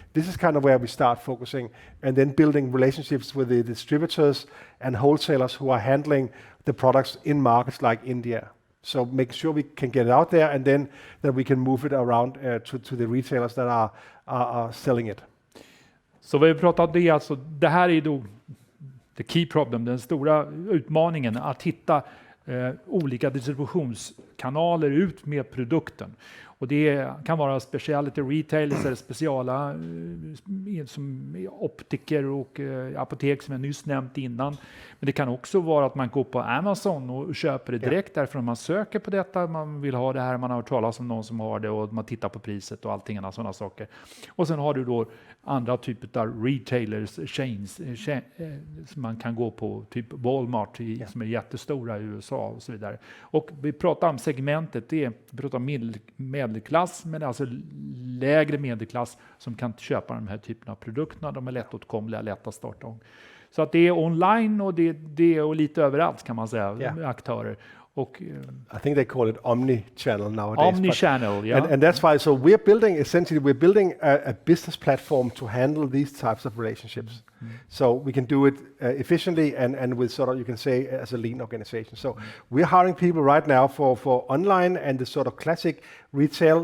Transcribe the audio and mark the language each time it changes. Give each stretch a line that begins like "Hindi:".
English: This is kind of where we start focusing and then building relationships with the distributors and wholesalers who are handling the products in markets like India. So make sure we can get it out there and then that we can move it around to the retailers that are selling it.
Swedish: Så vi pratar om det, alltså det här är då
English: the key problem,
Swedish: den stora utmaningen att hitta olika distributionskanaler ut med produkten. Och det kan vara
English: specialty retailers
Swedish: eller speciala som optiker och apotek som jag nyss nämnt innan. Men det kan också vara att man går på Amazon och köper det direkt därför att man söker på detta, man vill ha det här, man har hört talas om någon som har det och man tittar på priset och allting annat sådana saker. Och sen har du då andra typer av retailers, chains som man kan gå på, typ Walmart som är jättestora i USA och så vidare. Och vi pratar om segmentet, vi pratar om medelklass, men alltså lägre medelklass som kan köpa de här typerna av produkterna. De är lättåtkomliga, lätta att starta om. Så att det är online och det är lite överallt kan man säga, aktörer. Och,
English: I think they call it omni-channel nowadays. Omni-channel, yeah. And that's why, so we're building a business platform to handle these types of relationships. So we can do it efficiently and with sort of, you can say, as a lean organization. So we're hiring people right now for online and the sort of classic retail.